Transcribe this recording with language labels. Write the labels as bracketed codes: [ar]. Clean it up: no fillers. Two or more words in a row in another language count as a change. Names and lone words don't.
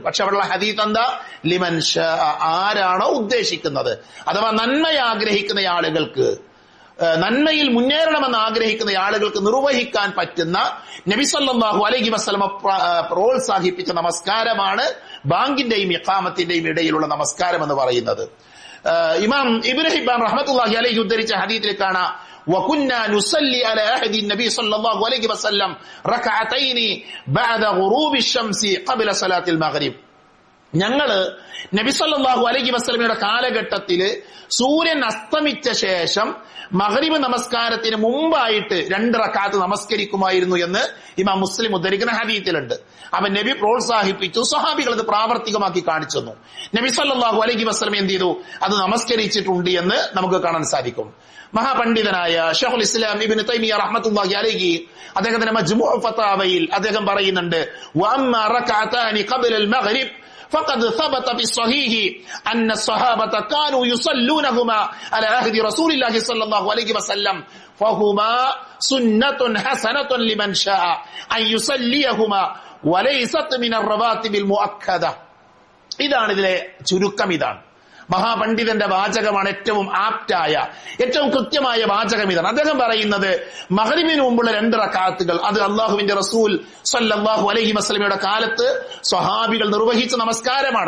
[ml] പക്ഷെ അവിടെയുള്ള ഹദീസ് എന്താ, [ar] لمن شاء, [ml] ആരാണോ ഉദ്ദേശിക്കുന്നത്, അഥവാ നന്മ ആഗ്രഹിക്കുന്ന ആളുകൾക്ക്, നന്മയിൽ മുന്നേറണമെന്ന് ആഗ്രഹിക്കുന്ന ആളുകൾക്ക് നിർവഹിക്കാൻ പറ്റുന്ന നബി [ar] صلى الله عليه وسلم [ml] പ്രോത്സാഹിപ്പിച്ച നമസ്കാരമാണ് ബാങ്കിന്റെയും ഇഖാമത്തിന്റെയും ഇടയിലുള്ള നമസ്കാരം എന്ന് പറയുന്നത്. ഇമാം ഇബ്നു ഹിബ്ബാൻ [ar] رحمة الله عليه [ml] ഉദ്ധരിച്ച ഹദീസിൽ കാണാം, [ar] وكنا نصلي على عهد النبي صلى الله عليه وسلم ركعتين بعد غروب الشمس قبل صلاة المغرب. [ml] ഞങ്ങള് നബി [ar] صلى الله عليه وسلم [ml] കാലഘട്ടത്തില് സൂര്യൻ അസ്തമിച്ച ശേഷം മഗ്രിബ് നമസ്കാരത്തിന് മുമ്പായിട്ട് 2 റക്അത്ത് നമസ്കരിക്കുമായിരുന്നു എന്ന് ഇമാം മുസ്ലിം ഉദ്ധരിക്കുന്ന ഹദീസിലുണ്ട്. അവൻ നബി പ്രോത്സാഹിപ്പിച്ചു, സ്വഹാബികൾ അത് പ്രാവർത്തികമാക്കി കാണിച്ചു തന്നു. നബി [ar] صلى الله عليه وسلم [ml] എന്ത് ചെയ്തു, അത് നമസ്കരിച്ചിട്ടുണ്ട് എന്ന് നമുക്ക് കാണാൻ സാധിക്കും. മഹാപണ്ഡിതനായ ശൈഖുൽ ഇസ്ലാം ഇബ്നു തൈമിയ്യ റഹ്മത്തുള്ളാഹി അലൈഹി അദ്ദേഹത്തിന്റെ മജ്മൂ' ഫതാവയിൽ അദ്ദേഹം പറയുന്നുണ്ട്, [ar] وأما ركعتان قبل المغرب فقد ثبت في الصحيح أن الصحابة كانوا يصلونهما على عهد رسول الله صلى الله عليه وسلم فهما سنة حسنة لمن شاء أن يصليهما وليست من الرواتب المؤكدة. [ml] ഇതാണ് ഇതിലെ ചുരുക്കം. ഇതാണ് മഹാപണ്ഡിതന്റെ വാചകമാണ്, ഏറ്റവും ആപ്റ്റായ, ഏറ്റവും കൃത്യമായ വാചകം ഇതാണ്. അദ്ദേഹം പറയുന്നത്, മഗ്രിബിന് മുമ്പുള്ള 2 റക്അത്തുകൾ അത് അള്ളാഹുവിന്റെ റസൂൽ [ar] صلى الله عليه وسلم [ml] കാലത്ത് സ്വഹാബികൾ നിർവഹിച്ച നമസ്കാരമാണ്.